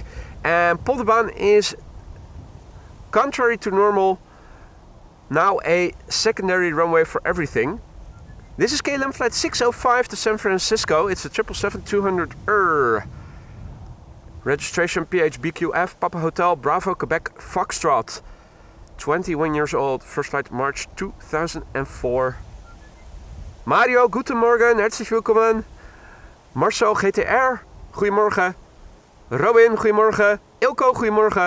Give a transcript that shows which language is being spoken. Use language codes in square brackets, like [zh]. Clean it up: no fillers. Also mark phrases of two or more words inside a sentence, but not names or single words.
[en] And Polderbaan is, contrary to normal, now a secondary runway for everything. This is KLM flight 605 to San Francisco. It's a 777-200 registration PHBQF Papa Hotel Bravo Quebec Foxtrot. 21 years old, first flight March 2004. [de] Mario, guten Morgen, herzlich willkommen. [nl] Marcel, GTR, goedemorgen. Robin, goedemorgen. Ilko, goedemorgen.